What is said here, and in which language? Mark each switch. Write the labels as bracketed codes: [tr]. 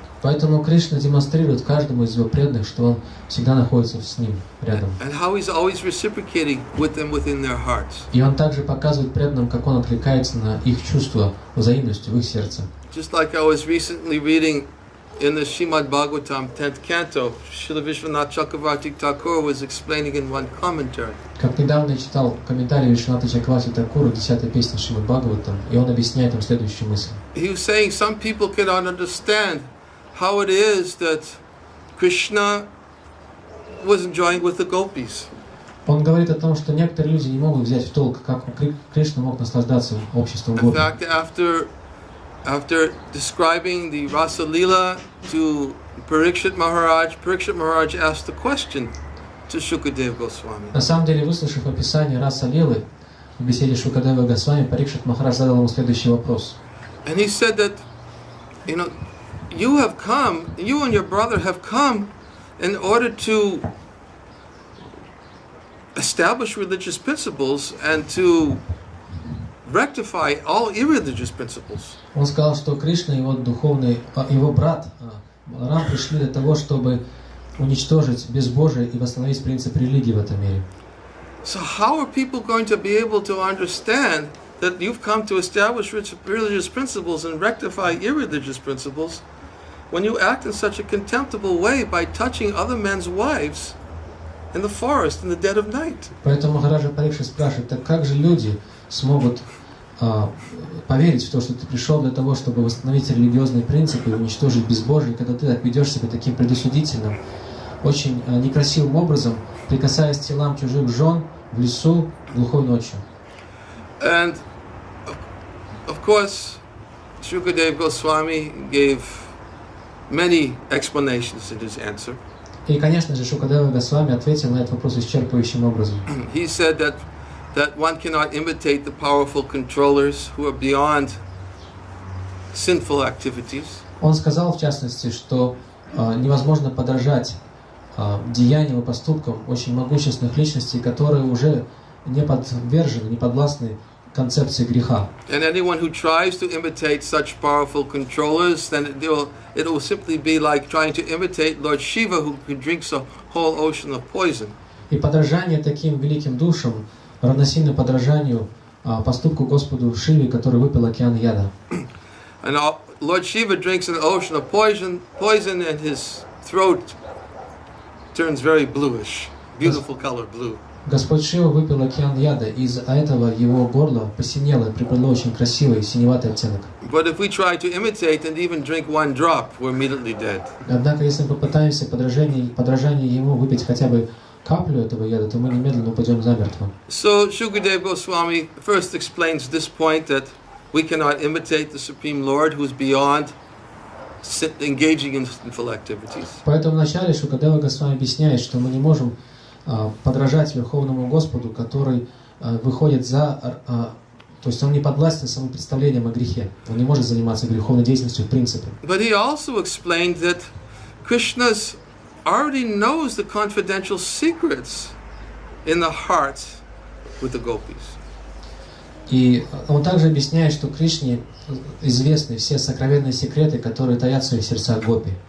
[ru] Поэтому Кришна демонстрирует каждому из его преданных, что он всегда находится с ним рядом. [en] And how he's always reciprocating with them within their hearts. [ru] И он также показывает преданным, как он откликается на их чувства взаимностью в их сердце. [en] Just like I was recently reading in the Srimad Bhagavatam 10th canto, Srila Vishwanath Chakravarti Thakur was explaining in one commentary. [ru] Как недавно я читал комментарий Вишваната Чакраварти Такура, 10-я песня Шримад Бхагаватам, и он объясняет там следующую мысль. [en] He was saying some people cannot understand how it is that Krishna was enjoying with the gopis. [ru] Он говорит о том, что некоторые люди не могут взять в толк, как Кришна мог наслаждаться обществом [en] In fact, after describing the Rasa Leela to Parikshit Maharaj asked the question to Shukadeva Goswami. [ru] На самом деле, выслушав описание Раса Лилы в беседе Шукадева Госвами, Парикшит Махарадж задал ему следующий вопрос. [en] And he said that, you and your brother have come in order to establish religious principles and to rectify all irreligious principles. [ru] Он сказал, что Кришна и его брат Баларам пришли для того, чтобы уничтожить безбожие и восстановить принцип религии в этом мире. [en] So how are people going to be able to understand that you've come to establish religious principles and rectify irreligious principles when you act in such a contemptible way by touching other men's wives in the forest in the dead of night? [ru] Поэтому Махараджа Парикшит спрашивает, так как же люди смогут поверить в то, что ты пришел для того, чтобы восстановить религиозные принципы и уничтожить безбожие, когда ты ведешь себя таким предосудительным, очень некрасивым образом, прикасаясь к телам чужих жен в лесу глухой ночью. [en] And of course, Shukadeva Goswami gave many explanations in his answer. [ru] И, конечно же, Шукадева Госвами ответил на этот вопрос исчерпывающим образом. [en] He said that one cannot imitate the powerful controllers who are beyond sinful activities. [ru] Он сказал, в частности, что невозможно подражать деяниям и поступкам очень могущественных личностей, которые уже не подвержены, не подвластны концепции греха. [en] And anyone who tries to imitate such powerful controllers, then it will simply be like trying to imitate Lord Shiva, who drinks a whole ocean of poison. [ru] И подражание таким великим душам равносильно подражанию поступку Господу Шиве, который выпил океан яда. [en] And Lord Shiva drinks an ocean of poison, and his throat turns very bluish, beautiful color blue. [ru] Господь Шива выпил океан яда, и из-за этого его горло посинело и приобрело очень красивый синеватый оттенок. [en] But if we try to imitate and even drink one drop, we're immediately dead. [ru] Однако, если мы попытаемся подражание ему выпить хотя бы каплю этого яда, то мы немедленно упадем замертво. [en] So Shukadeva Goswami first explains this point that we cannot imitate the Supreme Lord, who is beyond engaging in sinful activities. [ru] Поэтому вначале Шукадева Госвами объясняет, что мы не можем подражать Верховному Господу, который выходит за... То есть он не подвластен самым представлением о грехе. Он не может заниматься греховной деятельностью в принципе. [en] But he also explained that Krishna already knows the confidential secrets in the hearts with the gopis. [ru] И он также объясняет, что Кришне известны все сокровенные секреты, которые таят в своих сердцах гопи.